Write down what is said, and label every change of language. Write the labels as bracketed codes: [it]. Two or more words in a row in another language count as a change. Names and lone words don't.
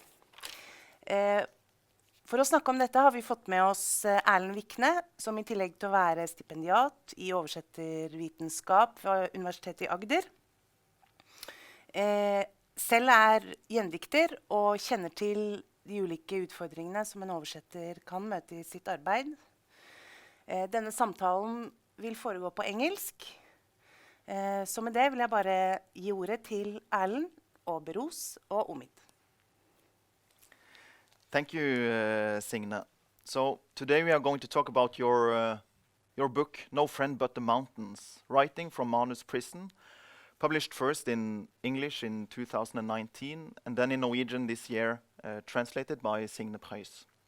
[no] For å snakke om dette har vi fått med oss Erlend Wichne, som i tillegg til å være stipendiat i oversettervitenskap ved Universitetet i Agder, selv er gjendikter og kjenner til de ulike utfordringene som en oversetter kan møte i sitt arbeid. Denne samtalen vil foregå på engelsk, så med det vil jeg bare gi ordet til Erlend og Behrouz og Omid. [en] Thank you, Signe. So today we are going to talk about your book, No Friend But the Mountains, Writing from Manus Prison, published first in English in 2019 and then in Norwegian this year, translated by Signe Prøis.